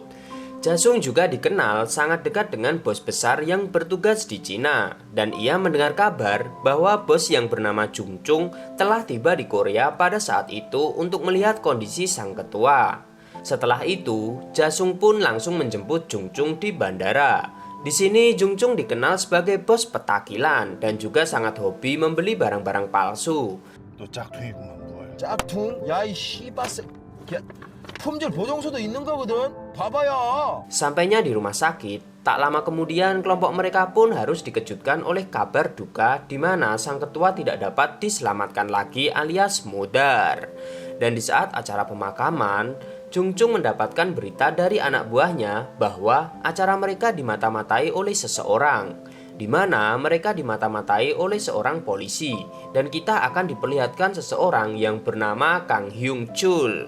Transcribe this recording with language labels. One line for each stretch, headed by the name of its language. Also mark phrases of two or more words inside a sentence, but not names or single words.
Indonesian: Jasung juga dikenal sangat dekat dengan bos besar yang bertugas di Cina, dan ia mendengar kabar bahwa bos yang bernama Jung Chung telah tiba di Korea pada saat itu untuk melihat kondisi sang ketua. Setelah itu, Jasung pun langsung menjemput Jung Chung di bandara. Di sini Jung Chung dikenal sebagai bos petakilan dan juga sangat hobi membeli barang-barang palsu.
Korean: 너 짝퉁이구만 뭘. 짝퉁? 야 이 씨바스 야 품질 보증서도 있는 거거든. 봐봐요.
Indonesian: Sampainya di rumah sakit, tak lama kemudian kelompok mereka pun harus dikejutkan oleh kabar duka di mana sang ketua tidak dapat diselamatkan lagi alias mudar. Dan di saat acara pemakaman, Jung Chung mendapatkan berita dari anak buahnya bahwa acara mereka dimata-matai oleh seseorang, di mana mereka dimata-matai oleh seorang polisi, dan kita akan diperlihatkan seseorang yang bernama Kang Hyung Chul.